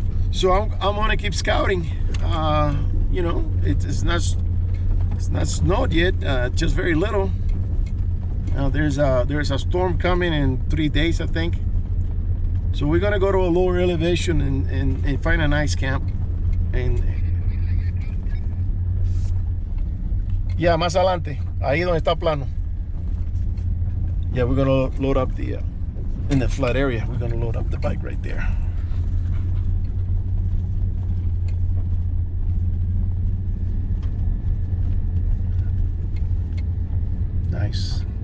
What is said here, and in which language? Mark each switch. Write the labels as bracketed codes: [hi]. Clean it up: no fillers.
[en] So I'm gonna keep scouting. You know, it's not snowed yet, just very little. Now there's a storm coming in 3 days, I think. So we're gonna go to a lower elevation and find a nice camp. And yeah, [es] más adelante, ahí donde está plano. [en] Yeah, we're gonna load up the in the flat area. We're gonna load up the bike right there. Nice.